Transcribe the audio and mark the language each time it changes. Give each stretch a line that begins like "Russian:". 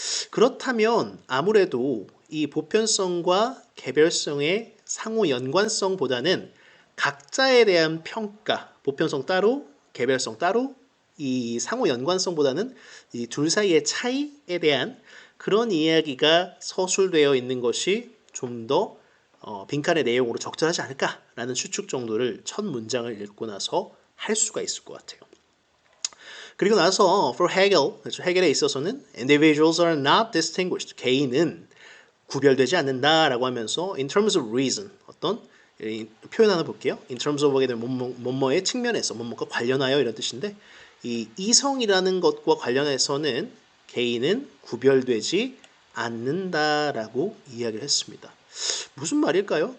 Korean: 그렇다면 아무래도 이 보편성과 개별성의 상호 연관성보다는 각자에 대한 평가, 보편성 따로, 개별성 따로, 이 상호 연관성보다는 이 둘 사이의 차이에 대한 그런 이야기가 서술되어 있는 것이 좀 더 빈칸의 내용으로 적절하지 않을까라는 추측 정도를 첫 문장을 읽고 나서 할 수가 있을 것 같아요. 그리고 나서 for Hegel, 그렇죠? 해겔에 있어서는
English: individuals are not distinguished.
Korean: 개인은 구별되지 않는다라고 하면서
English: in terms of reason,
Korean: 어떤 표현 하나 볼게요. in terms of 하게 되면 뭐뭐의 측면에서 뭐뭐과 관련하여 이런 뜻인데 이 이성이라는 것과 관련해서는 개인은 구별되지 않는다라고 이야기를 했습니다. 무슨 말일까요?